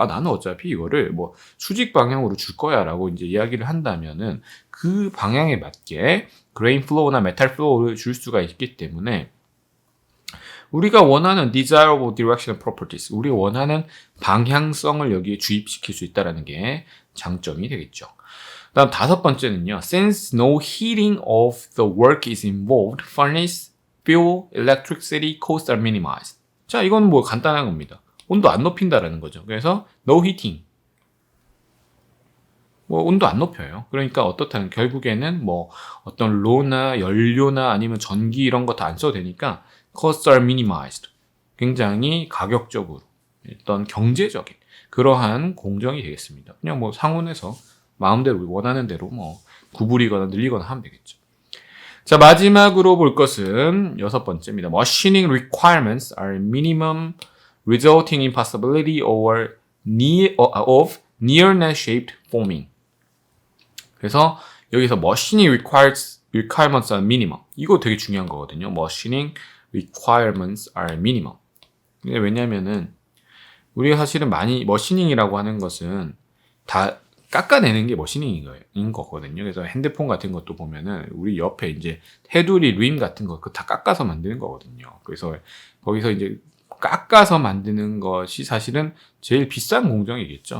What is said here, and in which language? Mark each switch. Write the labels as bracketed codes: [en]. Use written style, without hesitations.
[ko] 나는 어차피 이거를 뭐 수직 방향으로 줄 거야라고 이제 이야기를 한다면은 그 방향에 맞게 grain flow나 metal flow를 줄 수가 있기 때문에 우리가 원하는 [en] desirable directional properties, [ko] 우리가 원하는 방향성을 여기에 주입시킬 수 있다는 게 장점이 되겠죠. 다음 5번째는요. [en] Since no heating of the work is involved, furnace, fuel, electricity costs are minimized. [ko] 자, 이건 뭐 간단한 겁니다. 온도 안 높인다라는 거죠. [en] 그래서 no heating. [ko] 뭐 온도 안 높여요. 그러니까 어떻다는 결국에는 뭐 어떤 로나 연료나 아니면 전기 이런 거 다 안 써도 되니까 [en] costs are minimized. [ko] 굉장히 가격적으로 어떤 경제적인 그러한 공정이 되겠습니다. 그냥 뭐 상온에서 마음대로 원하는 대로 뭐 구부리거나 늘리거나 하면 되겠죠. 자, 마지막으로 볼 것은 6번째입니다. [en] Machining requirements are minimum, resulting in possibility of near-net shaped forming. 그래서 여기서 machining requirements are minimum. [ko] 이거 되게 중요한 거거든요. [en] machining requirements are minimum. [ko] 왜냐면은 우리가 사실은 많이 머시닝이라고 하는 것은 다 깎아내는 게 머시닝인 거거든요. 그래서 핸드폰 같은 것도 보면은 우리 옆에 이제 테두리 림 같은 거 그거 다 깎아서 만드는 거거든요. 그래서 거기서 이제 깎아서 만드는 것이 사실은 제일 비싼 공정이겠죠.